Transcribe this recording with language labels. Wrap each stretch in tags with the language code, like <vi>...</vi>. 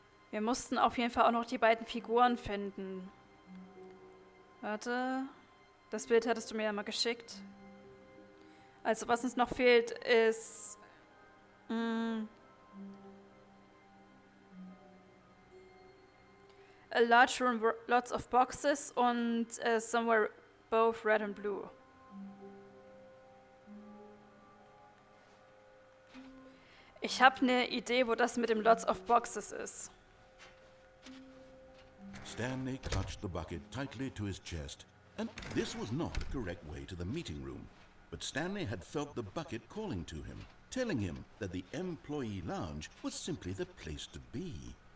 <de>Wir mussten auf jeden Fall auch noch die beiden Figuren finden. Warte. Das Bild hattest du mir ja mal geschickt. Also was uns noch fehlt ist...</de> <en>a large room, lots of boxes und somewhere both red and blue.</en> <de>Ich habe eine Idee, wo das mit dem</de> <en>lots of boxes</en> <de>ist.</de> <en>Stanley clutched the bucket tightly to his chest, and this was not the correct way to the meeting room. But Stanley had felt the bucket calling to him, telling him that the employee lounge was simply the place to be.</en>